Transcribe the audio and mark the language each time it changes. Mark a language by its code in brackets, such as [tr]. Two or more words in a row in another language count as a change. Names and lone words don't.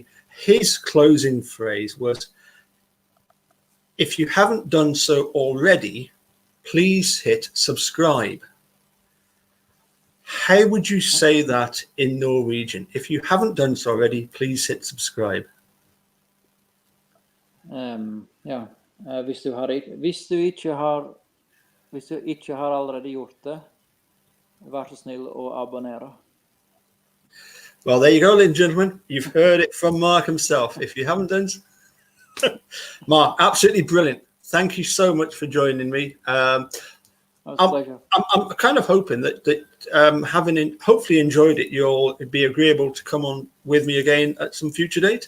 [en] His closing phrase was, "If you haven't done so already, please hit subscribe." How would you say that in Norwegian? If you haven't done so already, please hit subscribe. [no] Hvis du ikke har allerede gjort det, vær så snill å abonnere. [en] Well, there you go, ladies and gentlemen. You've heard it from Mark himself. If you haven't done so, Mark, absolutely brilliant. Thank you so much for joining me. I'm kind of hoping that having hopefully enjoyed it, you'll be agreeable to come on with me again at some future date.